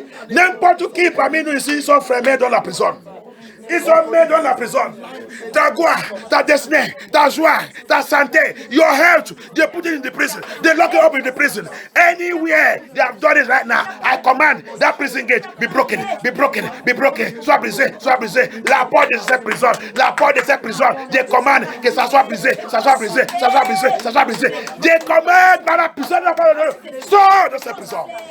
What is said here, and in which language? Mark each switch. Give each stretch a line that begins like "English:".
French: N'importe qui parmi nous ici sont fermés dans la prison. Ils sont mis dans la prison. Ta gloire, ta destinée, ta joie, ta santé,
English: your health, they put it in the prison. They lock you up in the prison. Anywhere they have done it right now, I command that prison gate be broken, be broken, be broken.
French: Soit brisé, soit brisé. La porte de cette prison, la porte de cette prison, je commande que ça soit brisé, ça soit brisé, ça soit brisé, ça soit brisé. Je commande par la puissance de la parole de Dieu, sors de cette prison.